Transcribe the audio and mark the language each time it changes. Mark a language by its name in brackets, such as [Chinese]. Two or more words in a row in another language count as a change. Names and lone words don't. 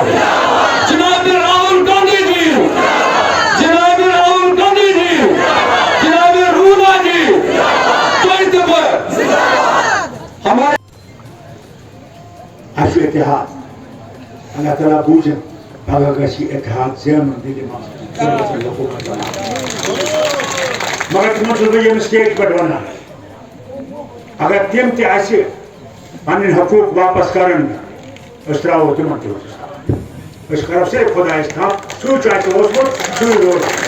[Urdu] جناب راہل گاندھی جی، جناب راہل گاندھی جی، جناب رولا جی، ہمارے [Kashmiri] اچھا اتحاد اللہ تعالیٰ بوجھن پگہ گژھِ اتحاد زینُن دِلہِ منٛز حکوٗمت بناوٕنۍ۔ مگر تِمن چھُس بہٕ ییٚمہِ سٹیج پٮ۪ٹھ ونان، اگر تِم تہِ اَسہِ پنٕنۍ حقوٗق واپس کرن أسۍ ترٛاوو تِمن تہِ أسۍ کرو صرف خۄدایس تھپھ، سُے چھُ اَسہِ اوسمُت سُے روزِ۔